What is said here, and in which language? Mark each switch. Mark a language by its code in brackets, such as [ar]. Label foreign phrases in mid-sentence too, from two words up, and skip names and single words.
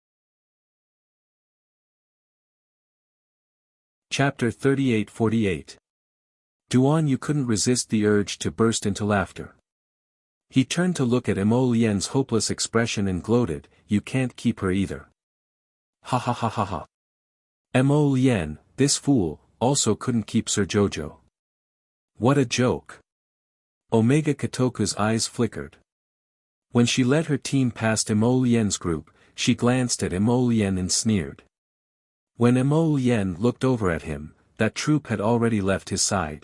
[en] Chapter 38-48. Duan Yu couldn't resist the urge to burst into laughter. He turned to look at Mo Lien's hopeless expression and gloated, you can't keep her either. Ha ha ha ha ha. Mo Lien, this fool, also couldn't keep Sir Jojo. What a joke. Omega Kotoku's eyes flickered. When she led her team past Mo Lien's group, she glanced at Mo Lien and sneered. When Mo Lien looked over at him, that troop had already left his side.